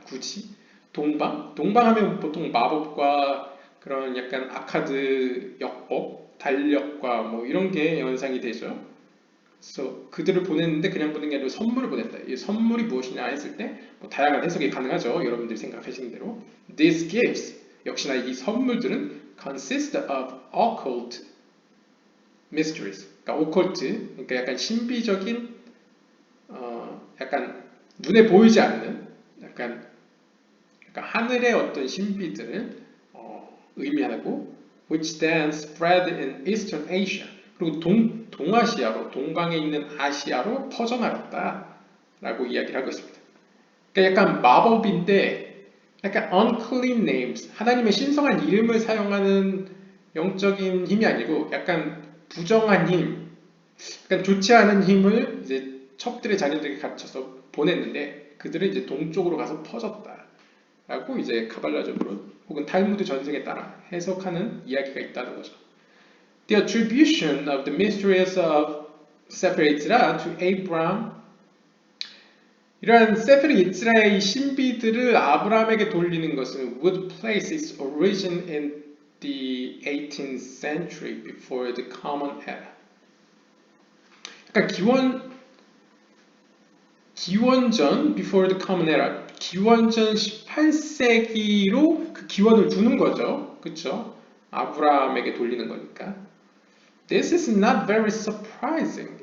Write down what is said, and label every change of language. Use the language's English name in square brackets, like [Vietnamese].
[Korean] 굳이 동방하면 보통 마법과 그런 약간 아카드 역법, 달력과 뭐 이런 게 연상이 되죠. 그래서 그들을 보냈는데 그냥 보낸 게 아니라 선물을 보냈다. 이 선물이 무엇이냐 했을 때 뭐 다양한 해석이 가능하죠. 여러분들이 생각하시는 대로. [English] These gifts, [Korean] 역시나 이 선물들은 [English] consist of occult mysteries. [Korean] 그러니까 오컬트, 그러니까 약간 신비적인, 약간 눈에 보이지 않는, 약간 하늘의 어떤 신비들을 의미하고, [English] which then spread in Eastern Asia. [Korean] 그리고 동아시아로, 동방에 있는 아시아로 퍼져나갔다라고 이야기를 하고 있습니다. 그러니까 약간 마법인데, 약간 [English] unclean names, [Korean] 하나님의 신성한 이름을 사용하는 영적인 힘이 아니고, 약간 부정한 힘, 약간 좋지 않은 힘을 이제 첩들의 자녀들에게 갖춰서 보냈는데, 그들은 이제 동쪽으로 가서 퍼졌다라고 이제 카발라적으로 혹은 탈무드 전승에 따라 해석하는 이야기가 있다는 거죠. [English] The attribution of the mysteries of Sefer Yetzirah to Abraham, [Korean] 이러한 세fer 예츠라의 신비들을 아브라함에게 돌리는 것은 [English] would place its origin in the 18th century before the Common Era. [Korean] 그러니까 기원전 [English] before the Common Era, [Korean] 기원전 18세기로 그 기원을 두는 거죠. 그렇죠? 아브라함에게 돌리는 거니까. [English] This is not very surprising.